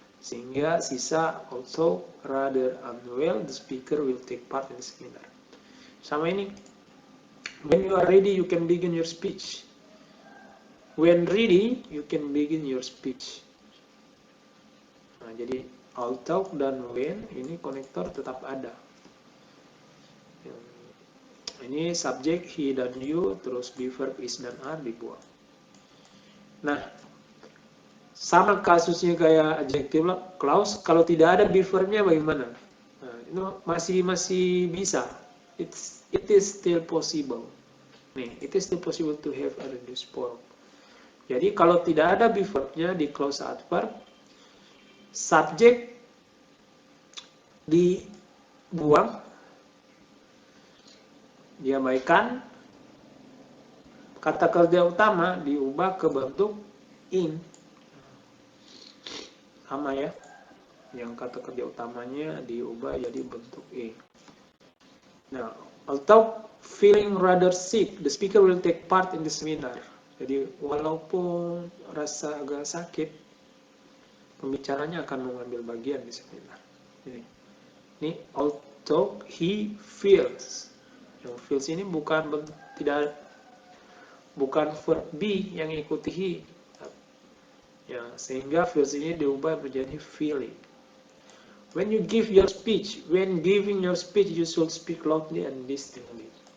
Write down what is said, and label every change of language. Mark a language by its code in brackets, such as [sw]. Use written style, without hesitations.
[en] Sehingga sisa also rather unwell, the speaker will take part in the seminar. [id] Sama ini. [en] When you are ready, you can begin your speech. When ready, you can begin your speech. [id] Nah, jadi although dan when ini konektor tetap ada. Ini subjek he dan you, terus be verb is dan are dibuang. Nah, sama kasusnya kayak adjective clause, kalau tidak ada be verbnya bagaimana? Nah, itu masih bisa. [en] It is still possible. Nih, it is still possible to have a reduced form. [id] Jadi kalau tidak ada be verbnya di clause adverb, subjek dibuang, diabaikan, kata kerja utama diubah ke bentuk in. Sama ya, yang kata kerja utamanya diubah jadi bentuk in. [en] Nah, although feeling rather sick, the speaker will take part in the seminar. [id] Jadi walaupun rasa agak sakit, pembicaranya akan mengambil bagian di seminar. Ini [en] although he feels. [id] Yang feels ini bukan verb be yang ikuti he. Ya, sehingga feels ini diubah menjadi feeling. [en] When you give your speech, when giving your speech, you should speak loudly and distinctly.